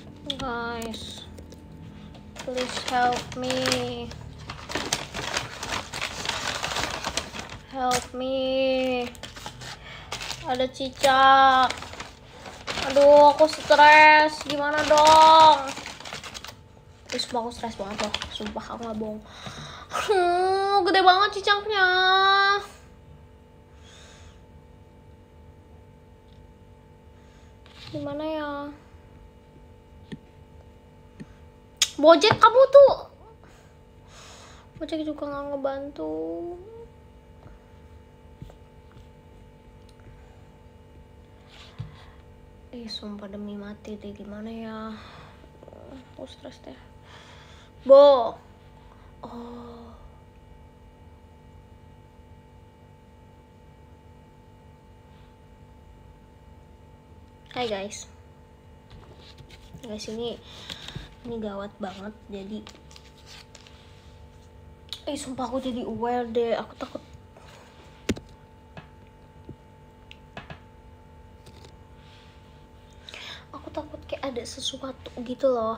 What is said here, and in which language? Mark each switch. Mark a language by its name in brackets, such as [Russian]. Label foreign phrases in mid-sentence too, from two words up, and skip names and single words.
[English] Guys, please help me. Help me. [Indonesian] Ada cicak. Aduh, aku stres. Gimana dong? Sumpah aku stres banget loh. Sumpah aku gak bohong. Gede banget cicaknya. Gimana ya? Bojek kamu tuh. Bojek juga gak ngebantu. Sumpah demi mati deh, gimana ya? Aku stres deh. Bo. Oh. Hai guys. Guys, ini gawat banget. Jadi sumpah aku jadi aware deh. Aku takut. Aku takut kayak ada sesuatu gitu loh.